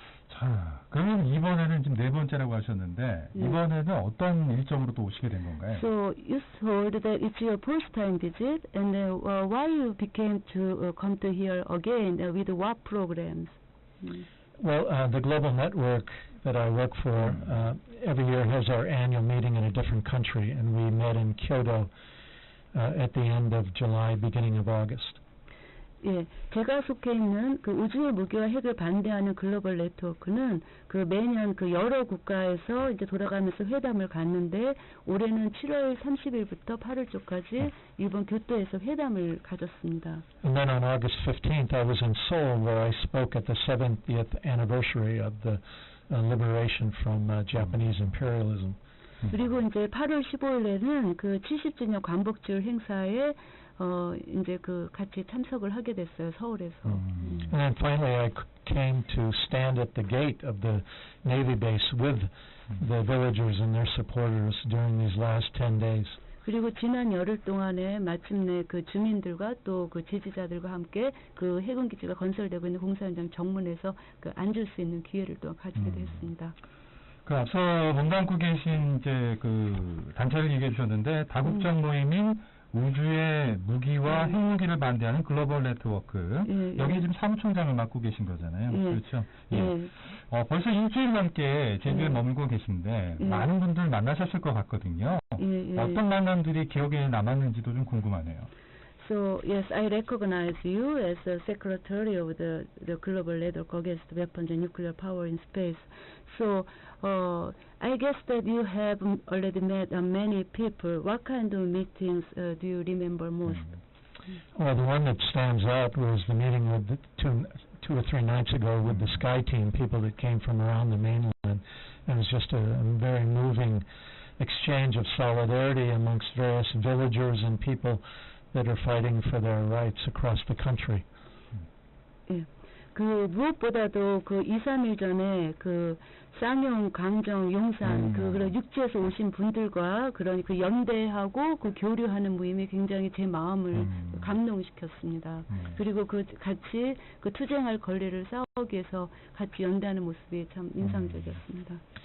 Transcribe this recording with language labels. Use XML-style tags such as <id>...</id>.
<ko>자, 그러면 이번에는 지금 4번째라고 하셨는데 이번에는 어떤 일정으로 또 오시게 된 건가요?</ko> <en>So you told that it's your first time visit, and why you became to come to here again with what programs? Well, the global network that I work for every year has our annual meeting in a different country, and we met in Kyoto at the end of July, beginning of August.</en> <ko>예, 제가 속해 있는 우주의 무기와 핵을 반대하는 글로벌 네트워크는 매년 여러 국가에서 이제 돌아가면서 회담을 갖는데 올해는 7월 30일부터 8월 초까지 일본 교토에서 회담을 가졌습니다.</ko> <en>And then on August 15th, I was in Seoul, where I spoke at the 70th anniversary of the liberation from Japanese imperialism.</en> <ko>그리고 이제 8월 15일에는 70주년 광복절 행사에 이제 그 같이 참석을 하게 됐어요, 서울에서.</ko> <en>And then finally I came to stand at the gate of the Navy base with the villagers and their supporters during these last 10 days.</en> <ko>그리고 지난 열흘 동안에 마침내 그 주민들과 또 그 지지자들과 함께 그 해군 기지가 건설되고 있는 공사 현장 정문에서 그 앉을 수 있는 기회를 또 가지게 됐습니다. 그 앞서 몸담고 계신 이제 그 단체를 얘기해 주셨는데 다국적 모임인 우주의 무기와 핵무기를 반대하는 글로벌 네트워크. 여기 지금 사무총장을 맡고 계신 거잖아요. 그렇죠? 벌써 일주일 넘게 제주에 머물고 계신데 많은 분들 만나셨을 것 같거든요. 어떤 만남들이 기억에 남았는지도 좀 궁금하네요.</ko> <en>So yes, I recognize you as the secretary of the Global Network Against Weapons and Nuclear Power in Space. So I guess that you have already met many people. What kind of meetings do you remember most? Well, the one that stands out was the meeting with the two or three nights ago with the Sky Team, people that came from around the mainland. And it was just a very moving exchange of solidarity amongst various villagers and people that are fighting for their rights across the country.</en> <ko>예. 그 무엇보다도 그 2, 3일 전에 그 쌍용, 강정, 용산 그런 육지에서 오신 분들과 그런 그 연대하고 그 교류하는 모임이 굉장히 제 마음을 감동시켰습니다. 그리고 그 같이 그 투쟁할 권리를 싸우기 위해서 같이 연대하는 모습이 참 인상적이었습니다.</ko>